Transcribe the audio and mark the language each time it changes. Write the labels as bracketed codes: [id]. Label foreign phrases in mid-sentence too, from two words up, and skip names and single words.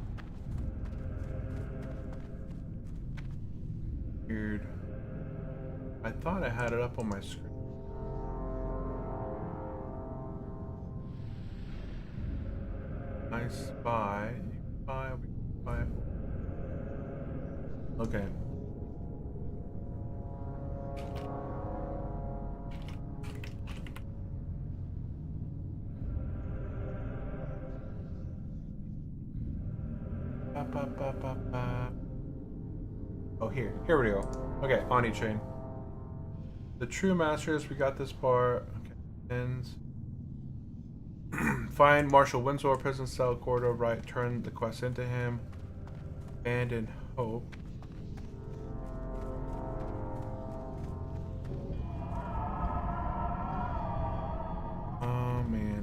[en] Weird. I thought I had it up on my screen. I spy. Spy. Spy. Okay. Ba, ba, ba, ba, ba. Oh, here we go. Okay, Ani chain. The true masters, we got this part. Okay, ends. Find Marshal Windsor, prison cell, corridor right, turn the quest into him. Abandon hope. Oh man.